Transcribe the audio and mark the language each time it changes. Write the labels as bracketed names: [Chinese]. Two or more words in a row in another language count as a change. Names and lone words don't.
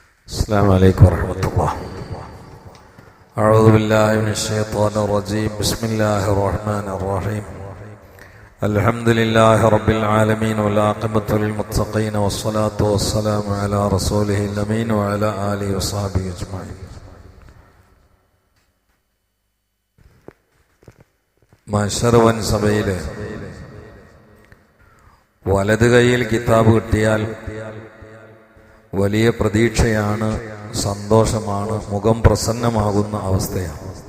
[Arabic] السلام عليكم ورحمة الله. أعوذ بالله من الشيطان الرجيم. بسم الله الرحمن الرحيم. الحمد لله رب العالمين والعاقبة للمتقين والصلاة والسلام على رسوله الأمين وعلى آله وصحبه أجمعين. [Malayalam] മശറവൻ സഭയിലെ വലത് കൈയിൽ കിതാബ് കിട്ടിയാൽ വലിയ പ്രതീക്ഷയാണ്, സന്തോഷമാണ്, മുഖം പ്രസന്നമാകുന്ന അവസ്ഥയാണ്.